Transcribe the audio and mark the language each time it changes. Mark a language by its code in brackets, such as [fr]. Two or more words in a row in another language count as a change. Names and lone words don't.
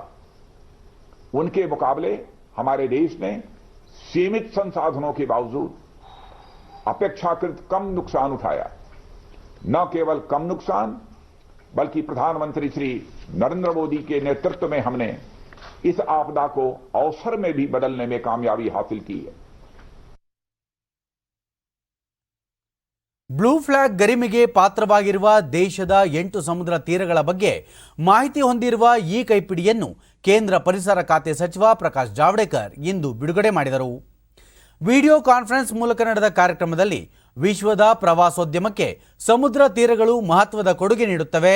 [hi] उनके मुकाबले हमारे देश ने सीमित संसाधनों के बावजूद अपेक्षाकृत कम नुकसान उठाया। न केवल कम नुकसान बल्कि प्रधानमंत्री श्री नरेंद्र मोदी के नेतृत्व में हमने इस आपदा को अवसर में भी बदलने में कामयाबी हासिल की है। [kn] ಬ್ಲೂ ಫ್ಲಾಗ್ ಗರಿಮೆಗೆ ಪಾತ್ರವಾಗಿರುವ ದೇಶದ 8 ಸಮುದ್ರ ತೀರಗಳ ಬಗ್ಗೆ ಮಾಹಿತಿ ಹೊಂದಿರುವ ಈ ಕೈಪಿಡಿಯನ್ನು ಕೇಂದ್ರ ಪರಿಸರ ಖಾತೆ ಸಚಿವ ಪ್ರಕಾಶ್ ಜಾವಡೇಕರ್ ಇಂದು ಬಿಡುಗಡೆ ಮಾಡಿದರು. [en] video conference [kn] ಮೂಲಕ ನಡೆದ ಕಾರ್ಯಕ್ರಮದಲ್ಲಿ ವಿಶ್ವದ ಪ್ರವಾಸೋದ್ಯಮಕ್ಕೆ ಸಮುದ್ರ ತೀರಗಳು ಮಹತ್ವದ ಕೊಡುಗೆ ನೀಡುತ್ತವೆ.